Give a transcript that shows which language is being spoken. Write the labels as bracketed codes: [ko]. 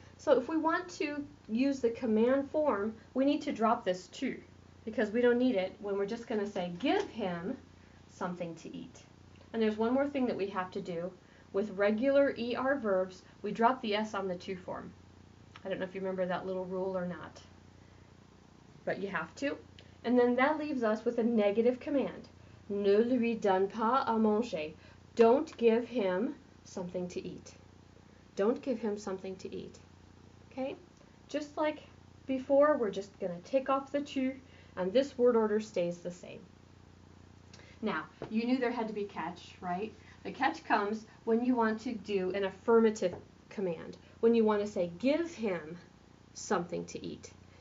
[en] So if we want to use the command form, we need to drop this tu, because we don't need it when we're just going to say give him something to eat. And there's one more thing that we have to do. With regular ER verbs, we drop the S on the tu form. I don't know if you remember that little rule or not, but you have to. And then that leaves us with a negative command. [fr] Ne lui donne pas à manger. [en] Don't give him something to eat. Don't give him something to eat. Okay? Just like before, we're just going to take off the tu, and this word order stays the same. Now, you knew there had to be catch, right? The catch comes when you want to do an affirmative command, when you want to say, give him something to eat.